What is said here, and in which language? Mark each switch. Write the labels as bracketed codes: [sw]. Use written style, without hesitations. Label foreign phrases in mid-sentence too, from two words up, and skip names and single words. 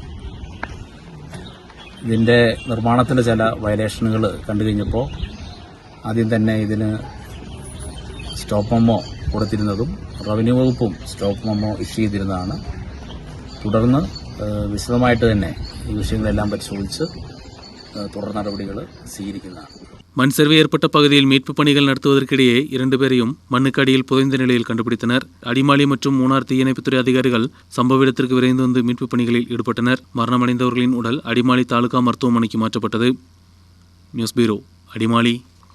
[ml] ഇതിൻ്റെ നിർമ്മാണത്തിൻ്റെ ചില വയലേഷനുകൾ കണ്ടു കഴിഞ്ഞപ്പോൾ ആദ്യം തന്നെ ഇതിന് [en] stop memo [ml] കൊടുത്തിരുന്നതും റവന്യൂ വകുപ്പും [en] stop memo issue [ml] ചെയ്തിരുന്നതാണ്. തുടർന്ന് വിശദമായിട്ട് തന്നെ ഈ വിഷയങ്ങളെല്ലാം പരിശോധിച്ച് തുടർ നടപടികൾ സ്വീകരിക്കുന്നതാണ്. [ta] மண் சரிவு ஏற்பட்ட பகுதியில் மீட்புப் பணிகள் நடத்துவதற்கிடையே 2 பேரையும் மண்ணுக்கடியில் புதைந்த நிலையில் கண்டுபிடித்தனர். அடிமாலி மற்றும் மூணார் தீயணைப்புத்துறை அதிகாரிகள் சம்பவ இடத்திற்கு விரைந்து வந்து மீட்புப் பணிகளில் ஈடுபட்டனர். மரணமடைந்தவர்களின் உடல் அடிமாலி தாலுகா மருத்துவமனைக்கு மாற்றப்பட்டது. [en] news bureau, அடிமாலி.